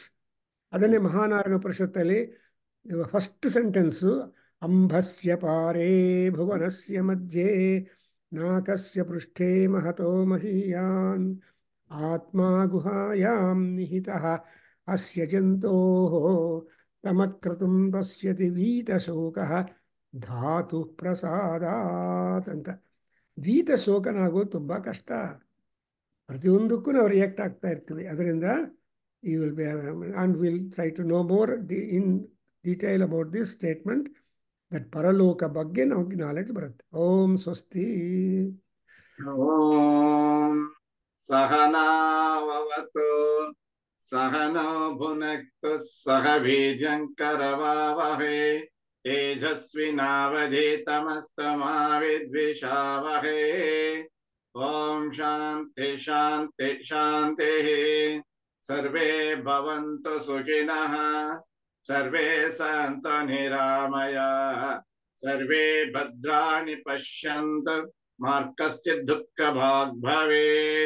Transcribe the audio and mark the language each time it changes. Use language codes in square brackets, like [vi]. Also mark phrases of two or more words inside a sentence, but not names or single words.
[kn] ಅದನ್ನೇ ಮಹಾನಾರಾಯಣ ಪರಿಷತ್ತಲ್ಲಿ [en] first sentence, [sa] ಅಂಬಸ್ಯ ಪಾರೇ ಭುವನಸ್ಯ ಮಧ್ಯೆ ನಾಕಸ್ಯ ಪೃಷ್ಠೇ ಮಹತೋ ಮಹೀಯಾನ್ ಆತ್ಮ ಗುಹಾಯಾಂ ನಿಹಿತಃ ಅಸ್ಯ ಜಂತೋಃ ತಮತ್ಕ್ರತುಂ ಪಶ್ಯತಿ ವೀತಶೋಕಃ ಧಾತು ಪ್ರಸಾದಾತ್ ಅಂತ. [kn] ವೀತಶೋಕನಾಗೋದು ತುಂಬ ಕಷ್ಟ. ಪ್ರತಿಯೊಂದಕ್ಕೂ ನಾವು ರಿಯಾಕ್ಟ್ ಆಗ್ತಾ ಇರ್ತೀವಿ. [en] ಅದರಿಂದ you will be, and we'll try to know more in detail about this statement, that paraloka [kn] ಬಗ್ಗೆ ನಮಗೆ ನಾಲೆಡ್ಜ್ ಬರುತ್ತೆ. [sa] ಓಂ ಸ್ವಸ್ತಿ. ಓಂ ಸಹನಾವವತು ಸಹನೋ ಭುನಕ್ತು ಸಹ ವೀರ್ಯಂಕರವಾವಹೈ ತೇಜಸ್ವಿನಾವಧೀತಮಸ್ತಮಾ ವಿದ್ವಿಷಾವಹೈ. ಓಂ ಶಾಂತಿ ಶಾಂತಿ ಶಾಂತಿ. ಸರ್ವೇ ಭವಂತು ಸುಖಿನಃ, ಸರ್ವೇ ಸಂತು ನಿರಾಮಯಾಃ, ಸರ್ವೇ ಭದ್ರಾಣಿ ಪಶ್ಯಂತು ಮಾ ಕಶ್ಚಿತ್ ದುಃಖಭಾಗ್ ಭವೇತ್.